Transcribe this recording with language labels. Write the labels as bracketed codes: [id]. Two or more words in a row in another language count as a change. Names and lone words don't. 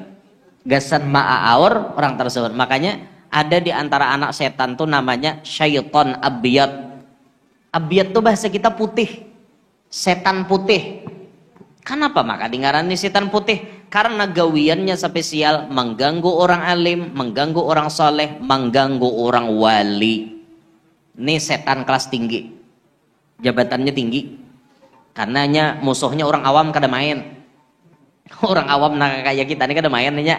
[bjn] Gasan ma'aur orang tersebut. Makanya ada di antara anak setan tuh namanya [ar] شيطان أبيض. [id] Abiyat tuh bahasa kita putih. Setan putih. Kenapa maka dengaran setan putih? Karena gawiannya spesial mengganggu orang alim, mengganggu orang soleh, mengganggu orang wali. Ini setan kelas tinggi, jabatannya tinggi. [bjn] Karenanya musuhnya orang awam kada main. Orang awam nah kayak kita ini kada main nya.